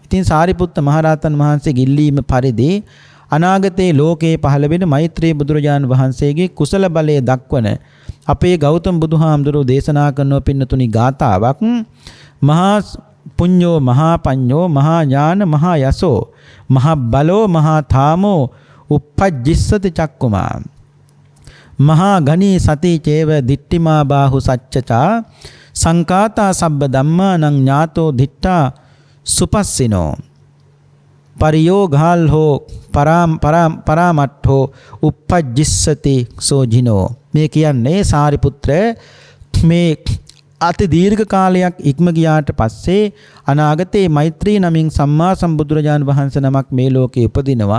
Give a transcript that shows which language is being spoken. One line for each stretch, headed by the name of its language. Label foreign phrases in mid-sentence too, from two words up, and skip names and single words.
Sinhala: ඉතින් සාරිපුත්ත මහරහතන් වහන්සේ ගිල්ලීම පරිදි අනාගතයේ ලෝකේ පහළ වෙන මෛත්‍රී බුදුරජාණන් වහන්සේගේ කුසල බලයේ දක්වන අපේ ගෞතම බුදුහාමුදුරුවෝ දේශනා කරන පින්නතුනි ගාතාවක්
Pali: මහා පුඤ්ඤෝ මහා පඤ්ඤෝ මහා ඥාන මහා යසෝ මහා බලෝ මහා ථාමෝ uppajjissati චක්කුමා මහා ගණී සති චේව දිට්ඨිමා බාහු සච්චචා සංකාතා සබ්බ ධම්මානං ඥාතෝ දිට්ඨා සුපස්සිනෝ පරියෝගාල් හෝ පරාමට්ඨෝ uppajjissati සෝජිනෝ.
Sinhala: මේ කියන්නේ සාරිපුත්‍ර මේ අති දීර්ඝ කාලයක් ඉක්ම ගියාට පස්සේ අනාගතයේ මෛත්‍රී නමින් සම්මා සම්බුදුරජාණන් වහන්සේ නමක් මේ ලෝකේ උපදිනවා.